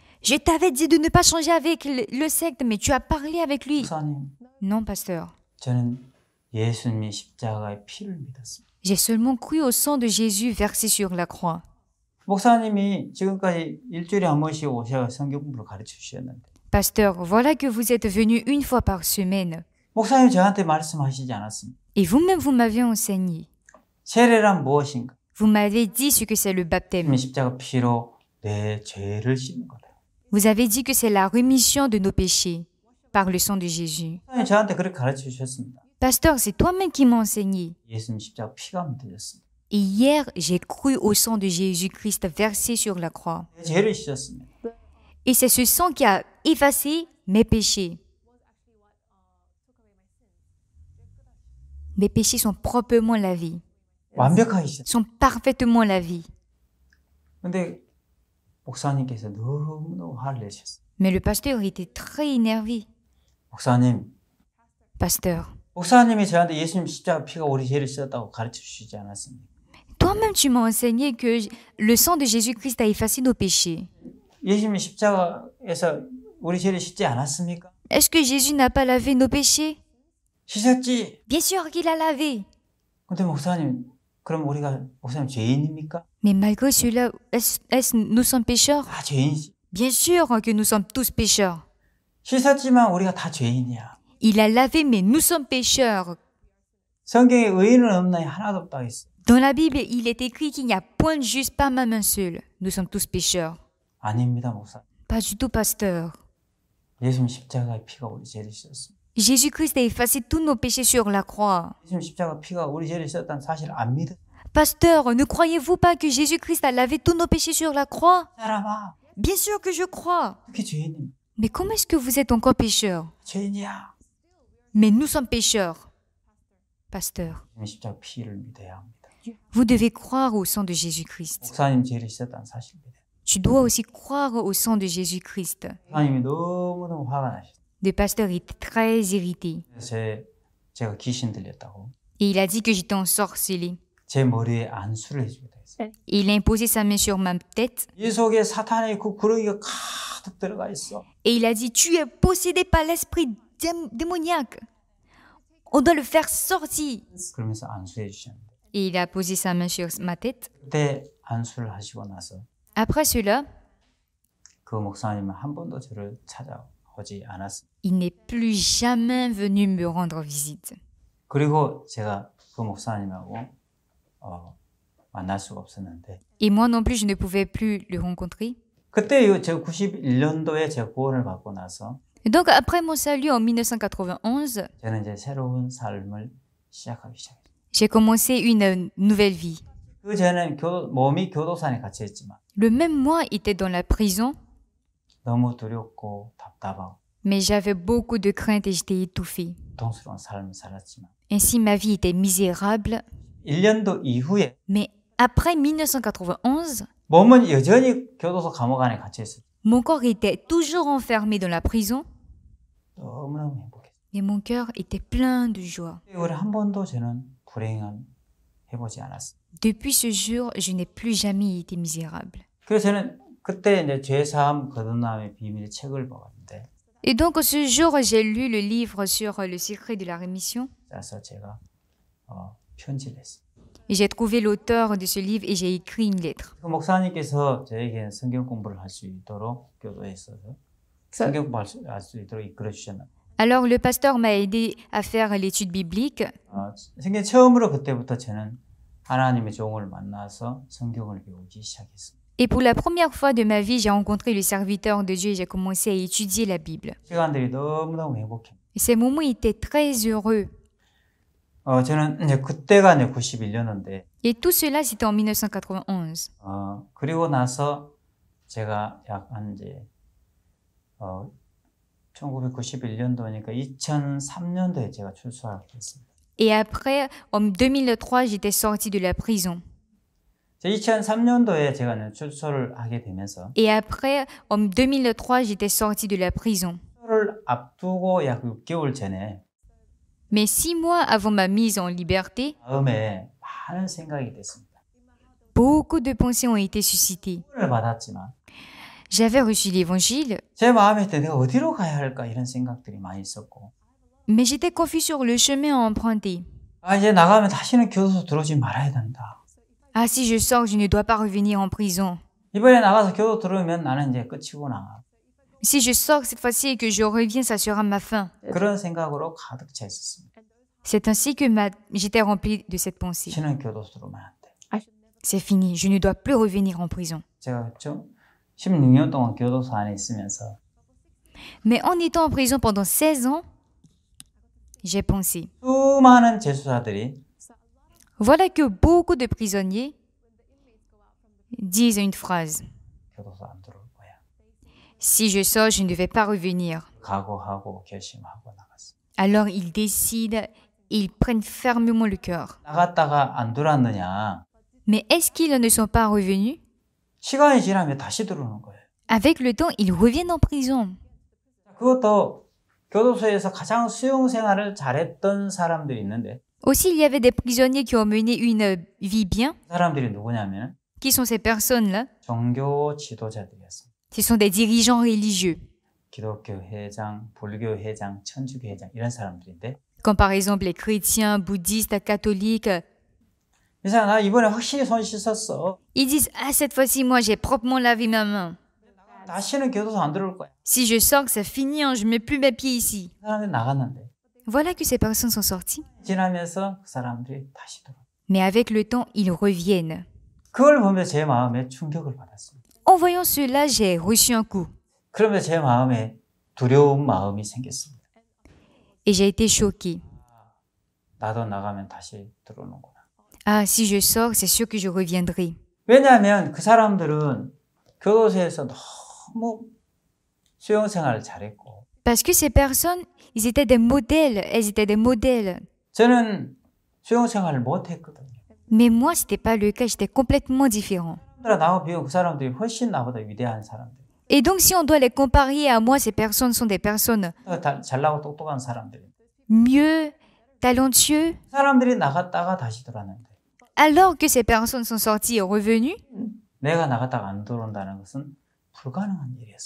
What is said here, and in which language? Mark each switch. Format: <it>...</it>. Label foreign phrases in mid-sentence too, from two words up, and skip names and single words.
<fr>je t'avais dit de ne pas changer avec le secte, mais tu as parlé avec lui.</fr> <ko>목사님,</ko> <fr>Non, pasteur.</fr> <ko>저는 예수님이 십자가의 피를 믿었습니다.</ko> <fr>J'ai seulement cru au sang de Jésus versé sur la croix.</fr> <ko>목사님이 지금까지 일주일에 한 번씩 오셔서 성경 공부를 가르쳐 주셨는데</ko> <fr>Pasteur, voilà que vous êtes venu une fois par semaine.</fr> <ko>목사님 저한테 말씀하시지 않았습니다.</ko> <fr>Et vous-même, vous m'avez enseigné.</fr> <ko>세례란 무엇인가?</ko> <fr>Vous m'avez dit ce que c'est le baptême.</fr> <ko>십자가 피로 내 죄를 씻는 거다.</ko> <fr>Vous avez dit que c'est la rémission de nos péchés par le sang de Jésus.</fr> <ko>목사님 저한테 그렇게 가르쳐 주셨습니다.</ko> <fr>Pasteur, c'est toi-même qui m'as enseigné.</fr> <ko>예수님 십자가 피가 묻어졌습니다.</ko> <fr>Et hier, j'ai cru au sang de Jésus-Christ versé sur la croix.</fr> <ko>내 죄를 씻었습니다.</ko> <fr>Et c'est ce sang qui a effacé mes péchés. Mes péchés sont proprement lavés,</fr> <ko>완벽하게 씻었습니다.</ko> <fr>sont parfaitement lavés.</fr> <ko>근데 목사님께서 너무너무 화를 내셨어요.</ko> <fr>Mais le pasteur était très énervé.</fr> <ko>목사님,</ko> <fr>Pasteur,</fr> <ko>목사님이 저한테 예수님 십자가 피가 우리 죄를 씻었다고 가르쳐 주시지 않았습니까?</ko> <fr>toi-même tu m'as enseigné que le sang de Jésus-Christ a effacé nos péchés.</fr> <ko>예수님 십자가에서 우리 죄를 씻지 않았습니까?</ko> <fr>Est-ce que Jésus n'a pas lavé nos péchés?</fr> <ko>씻었지.</ko> <fr>Bien sûr qu'il a lavé.</fr> <ko>근데 목사님, 그럼 우리가 목사님 죄인입니까?</ko> <fr>Mais malgré cela, nous sommes pécheurs?</fr> <ko>다 죄인이지.</ko> <fr>Bien sûr que nous sommes tous pécheurs.</fr> <ko>씻었지만 우리가 다 죄인이야.</ko> <fr>Il a lavé, mais nous sommes pécheurs.</fr> <ko>성경에 의인은 없나니 하나도 없다고 했어.</ko> <fr>Dans la Bible, il est écrit qu'il n'y a point de juste, pas même un seul. Nous sommes tous pécheurs.</fr> <ko>아닙니다, 목사.</ko> <fr>Pas du tout, pasteur.</fr> <ko>예수님 십자가의 피가 우리 죄를 씻었습니다.</ko> <fr>Jésus-Christ a effacé tous nos péchés sur la croix.</fr> <ko>예수님 십자가 피가 우리 죄를 씻었다는 사실 안 믿어?</ko> <fr>Pasteur, ne croyez-vous pas que Jésus-Christ a lavé tous nos péchés sur la croix?</fr> <ko>사람아,</ko> <fr>Bien sûr que je crois.</fr> <ko>어떻게 죄인입니까?</ko> <fr>Mais comment est-ce que vous êtes encore pécheurs?</fr> <ko>죄인이야.</ko> <fr>Mais nous sommes pécheurs. Pasteur,</fr> <ko>예수님 십자가 피를 믿어야 합니다.</ko> <fr>vous devez croire au sang de Jésus-Christ.</fr> <ko>목사님 죄를 씻었다는 사실 믿어요.</ko> <fr>tu dois aussi croire au sang de Jésus-Christ.</fr> <ko>목사님이 너무너무 화가 나셨어요.</ko> <fr>Le pasteur était très irrité.</fr> <ko>제가 귀신 들렸다고.</ko> <fr>Et il a dit que j'étais ensorcelée.</fr> <ko>제 머리에 안수를 해주겠다 했어요.</ko> <fr>Et il a imposé sa main sur ma tête.</fr> <ko>이 속에 사탄의 그 구렁이가 가득 들어가 있어.</ko> <fr>Et il a dit, tu es possédé par l'esprit démoniaque. On doit le faire sortir.</fr> <ko>그러면서 안수해 주셨는데</ko> <fr>Et il a posé sa main sur ma tête.</fr> <ko>그때 안수를 하시고 나서</ko> <fr>Après cela,</fr> <ko>그 목사님은 한 번도 저를 찾아오지 않았어요.</ko> <fr>il n'est plus jamais venu me rendre visite.</fr> <ko>그리고 제가 그 목사님하고 만날 수가 없었는데</ko> <fr>Et moi non plus, je ne pouvais plus le rencontrer.</fr> <ko>그때 제가 91년도에 제가 구원을 받고 나서</ko> <fr>Et donc, après mon salut en 1991,</fr> <ko>저는 이제 새로운 삶을 시작하기 시작했어요.</ko> <fr>j'ai commencé une nouvelle vie.</fr> <ko>그 전에는 몸이 교도소에 갇혀 있지만</ko> <fr>Le même mois, était dans la prison,</fr> <ko>너무 두렵고 답답하고</ko> <fr>mais j'avais beaucoup de crainte et j'étais étouffée.</fr> <ko>고통스러운 삶을 살았지만</ko> <fr>Ainsi, ma vie était misérable.</fr> <ko>1년도 이후에</ko> <fr>Mais après 1991,</fr> <ko>몸은 여전히 교도소 감옥 안에 갇혀 있었어요.</ko> <fr>mon corps était toujours enfermé dans la prison,</fr> <ko>너무너무 행복했어요.</ko> <fr>mais mon cœur était plein de joie.</fr> <ko>이후에 한 번도 저는 불행한 해보지 않았어요.</ko> <fr>Depuis ce jour, je n'ai plus jamais été misérable.</fr> <ko>그래서 저는 그때 이제 죄사함 거듭남의 비밀의 책을 보았는데</ko> <fr>Et donc, ce jour, j'ai lu le livre sur le secret de la rémission.</fr> <ko>그래서 제가 편지를 했어요.</ko> <fr>Et j'ai trouvé l'auteur de ce livre et j'ai écrit une lettre.</fr> <ko>그 목사님께서 저에게 성경 공부를 할 수 있도록 교도에 있어서 성경 공부할 수 있도록 이끌어 주셨나요?</ko> <fr>Alors, le pasteur m'a aidé à faire l'étude biblique.</fr> <ko>성경 처음으로 그때부터 저는 하나님의 종을 만나서 성경을 배우기 시작했어요.</ko> <fr>Et pour la première fois de ma vie, j'ai rencontré le serviteur de Dieu et j'ai commencé à étudier la Bible.</fr> <ko>시간들이 너무너무 행복해요.</ko> <fr>Et ces moments étaient très heureux.</fr> <ko>저는 이제 그때가 이제 91년인데</ko> <fr>Et tout cela, c'était en 1991.</fr> <ko>그리고 나서 제가 약한 이제 1991년도니까 2003년도에 제가 출소하게 됐습니다.</ko> <fr>Et après, en 2003, j'étais sortie de la prison.</fr> <ko>2003년도에 제가 출소를 하게 되면서</ko> <fr>Et après, en 2003, j'étais sortie de la prison.</fr> <ko>출소를 앞두고 약 6개월 전에</ko> <fr>Mais 6 mois avant ma mise en liberté,</fr> <ko>마음에 많은 생각이 됐습니다.</ko> <fr>beaucoup de pensées ont été suscitées.</fr> <ko>을 받았지만</ko> <fr>J'avais reçu l'évangile,</fr> <ko>제 마음에 내가 어디로 가야 할까 이런 생각들이 많이 있었고</ko> <fr>mais j'étais confus sur le chemin à emprunter.</fr> <ko>이제 나가면 다시는 교도소 들어오지 말아야 된다.</ko> <fr>Ah, si je sors, je ne dois pas revenir en prison.</fr> <ko>이번에 나가서 교도 들어오면 나는 이제 끝이구나.</ko> <fr>Si je sors cette fois-ci et que je reviens, ça sera ma fin.</fr> <ko>그런 생각으로 가득 차 있었습니다.</ko> <fr>C'est ainsi que j'étais remplie de cette pensée.</fr> <ko>다시는 교도소 들어오면 안 돼.</ko> <fr>C'est fini, je ne dois plus revenir en prison.</fr> <ko>제가 16년 동안 교도소 안에 있으면서</ko> <fr>Mais en étant en prison pendant 16 ans, j'ai pensé,</fr> <ko>수많은 재수자들이</ko> <fr>voilà que beaucoup de prisonniers disent une phrase.</fr> <ko>교도소 안 들어올 거야.</ko> <fr>Si je sors, je ne vais pas revenir.</fr> <ko>각오하고 결심하고 나갔어.</ko> <fr>Alors ils décident et ils prennent fermement le cœur.</fr> <ko>나갔다가 안 들어왔느냐?</ko> <fr>Mais est-ce qu'ils ne sont pas revenus?</fr> <ko>시간이 지나면 다시 들어오는 거예요.</ko> <fr>Avec le temps, ils reviennent en prison.</fr> <ko>그것도 교도소에서 가장 수용 생활을 잘했던 사람들이 있는데</ko> <fr>Aussi, il y avait des prisonniers qui ont mené une vie bien.</fr> <ko>그 사람들이 누구냐면</ko> <fr>Qui sont ces personnes-là?</fr> <ko>종교 지도자들이었어요.</ko> <fr>Ce sont des dirigeants religieux,</fr> <ko>기독교 회장, 불교 회장, 천주교 회장 이런 사람들인데</ko> <fr>comme par exemple les chrétiens, bouddhistes, catholiques.</fr> <ko>이 사람 나 이번에 확실히 손 씻었어.</ko> <fr>Ils disent, ah, cette fois-ci, moi, j'ai proprement lavé ma main.</fr> <ko>다시는 교도소 안 들어올 거야.</ko> <fr>Si je sors, c'est fini, hein, je mets plus mes pieds ici.</fr> <ko>그 사람들이 나갔는데</ko> <fr>Voilà que ces personnes sont sorties.</fr> <ko>지나면서 그 사람들이 다시 들어와.</ko> <fr>Mais avec le temps, ils reviennent.</fr> <ko>그걸 보면서 제 마음에 충격을 받았습니다.</ko> <fr>En voyant cela, j'ai reçu un coup.</fr> <ko>그러면서 제 마음에 두려운 마음이 생겼습니다.</ko> <fr>Et j'ai été choquée.</fr> <ko>나도 나가면 다시 들어오는구나.</ko> <fr>Ah, si je sors, c'est sûr que je reviendrai.</fr> <ko>왜냐하면 그 사람들은 교도소에서 너무 수용생활을 잘했고</ko> <fr>Parce que ces personnes, ils étaient des modèles, elles étaient des modèles.</fr> <ko>저는 수용생활을 못했거든요.</ko> <fr>Mais moi, c'était pas le cas, j'étais complètement différent.</fr> <ko>나하고 비교하면 그 사람들이 훨씬 나보다 위대한 사람들.</ko> <fr>Et donc, si on doit les comparer à moi, ces personnes sont des personnes</fr> <ko>잘나고 똑똑한 사람들.</ko> <fr>mieux, talentueux,</fr> <ko>그 사람들이 나갔다가 다시 돌아왔는데</ko> <fr>alors que ces personnes sont sorties et revenues.</fr> <ko>내가 나갔다가 안 들어온다는 것은 불가능한 일이었어.</ko>